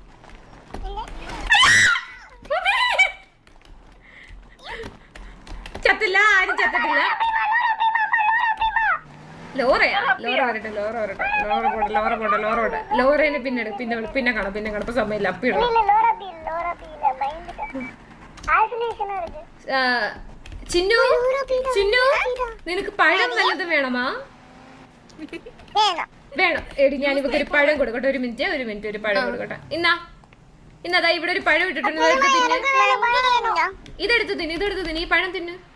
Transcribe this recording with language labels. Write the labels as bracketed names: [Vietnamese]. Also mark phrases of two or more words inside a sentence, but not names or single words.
[Malayalam] ചത്തില്ല, ആരും ചത്തിട്ടില്ല. ലോറയാ, ലോറ വരട്ടെ. ലോറേനെ പിന്നെ കാണാം. ഇപ്പൊ സമയമില്ല. അപ്പിയിടണം. [Tamil] இல்ல லோரா பீல பயந்துட்டேன். ஐசோலேஷனா இருக்கு. [Malayalam] ചിന്നു നിനക്ക് പഴം നല്ലത് വേണമാ? [Tamil] வேணாம். [Malayalam] വേണം. എടി ഞാൻ ഇവക്ക് ഒരു പഴം കൊടുക്കട്ടെ. ഒരു മിനിറ്റ് ഒരു പഴം കൊടുക്കട്ടെ. ഇന്നതാ ഇവിടെ ഒരു പഴം ഇട്ടിട്ടുണ്ട്. ഇതെടുത്ത് തിന്ന്. ഈ പഴം തിന്ന്.